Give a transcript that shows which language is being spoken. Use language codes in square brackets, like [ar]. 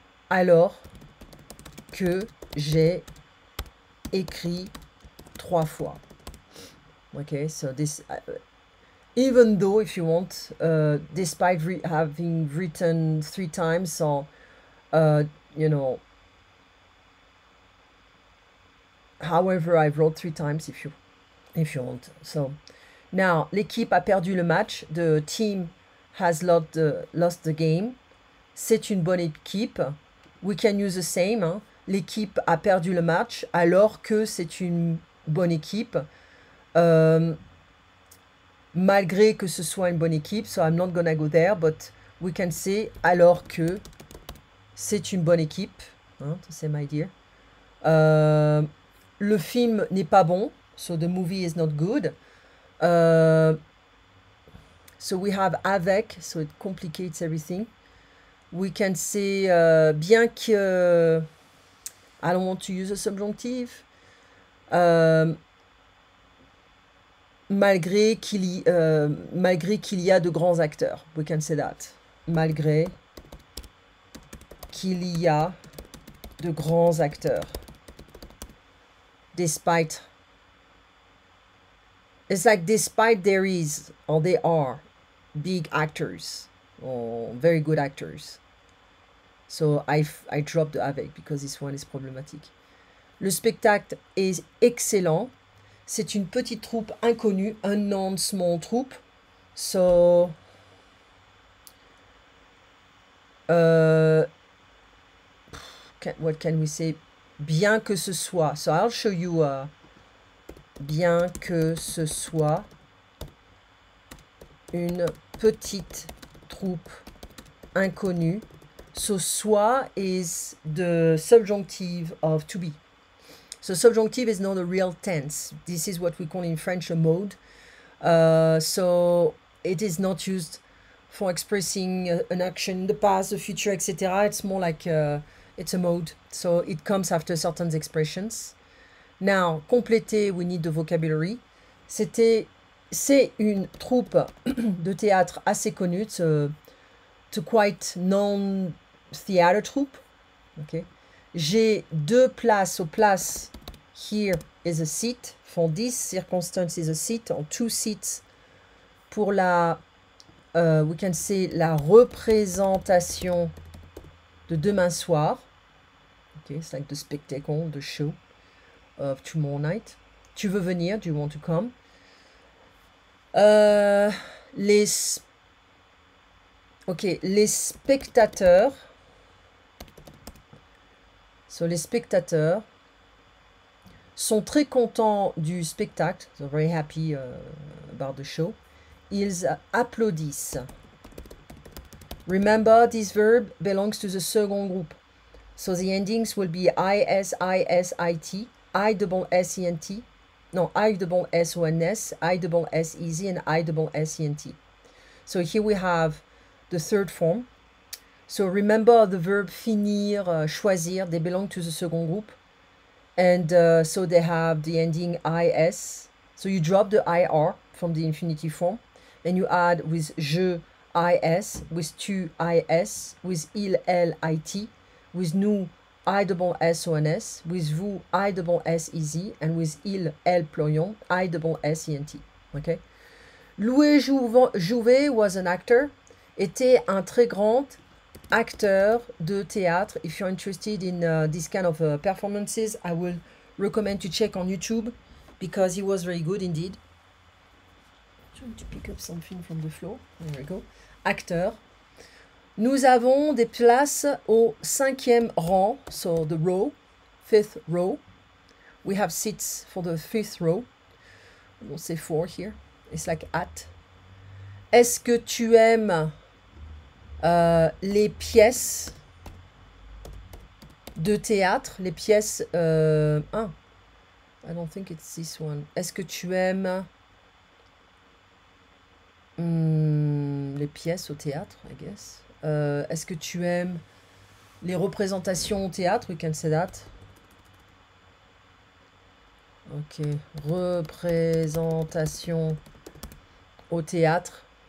[fr] Alors que j'ai écrit 3 fois. [en] Okay, so this... even though, if you want, despite having written 3 times, or, you know... However, I wrote 3 times if you want. [fr] So now, l'équipe a perdu le match. [en] The team has lost the game. [fr] C'est une bonne équipe. [en] We can use the same. [fr] Hein. L'équipe a perdu le match alors que c'est une bonne équipe. Malgré que ce soit une bonne équipe. [en] So I'm not gonna go there, but we can say [fr] alors que c'est une bonne équipe. [en] Hein, to say my dear. [fr] Le film n'est pas bon, [en] so the movie is not good. So we have avec, so it complicates everything. We can say, bien que, I don't want to use a subjunctive. [fr] Malgré qu'il y a de grands acteurs. We can say that. Malgré qu'il y a de grands acteurs. [en] Despite. It's like despite there is, or there are, big actors, or very good actors. So I dropped the avec because this one is problematic. [fr] Le spectacle est excellent. C'est une petite troupe inconnue, [en] unknown small troupe. So, what can we say? [fr] Bien que ce soit. [en] So I'll show you. [fr] Bien que ce soit une petite troupe inconnue. [en] So soit is the subjunctive of to be. So subjunctive is not a real tense. This is what we call in French a mode. So it is not used for expressing an action in the past, the future, etc. It's more like it's a mode. So it comes after certain expressions. Now, compléter, we need the vocabulary. [fr] C'est une troupe de théâtre assez connue. [en] It's a quite known theater troupe. Okay. [fr] J'ai deux places. [en] So place here is a seat. For this circumstance is a seat, or two seats. [fr] Pour la, [en] we can say, [fr] la représentation de demain soir. [en] Okay, it's like the spectacle, the show of tomorrow night. [fr] Tu veux venir? [en] Do you want to come? [fr] Les spectateurs. So, les spectateurs sont très contents du spectacle. [en] So very happy about the show. [fr] Ils applaudissent. [en] Remember, this verb belongs to the second group. So the endings will be is, I-S-I-T, I-double-S-E-N-T. No, I-double-S-O-N-S, I-double-S-E-Z, and I-double-S-E-N-T. So here we have the third form. So remember the verb finir, choisir, they belong to the second group. And so they have the ending is. So you drop the ir from the infinitive form. And you add with je, is, with tu, is, with il, elle, it, with nous, I-double-S-O-N-S, with vous, I-double-S-E-Z, and with il, elle, ployon, I-double-S-E-N-T. Okay? Louis Jouvet was an actor, [fr] était un très grand acteur de théâtre. [en] If you're interested in this kind of performances, I will recommend to check on YouTube because he was very good indeed. Trying to pick up something from the floor. There we go. Acteur. [fr] Nous avons des places au 5e rang, [en] so the row, 5th row. We have seats for the 5th row. We'll say 4 here. It's like at. [fr] Est-ce que tu aimes les pièces de théâtre? Les pièces... [en] I don't think it's this one. [fr] Est-ce que tu aimes les pièces au théâtre, [en] I guess. [fr] Est-ce que tu aimes les représentations au théâtre? [en] We can say that. [fr] Ok. Représentation au théâtre.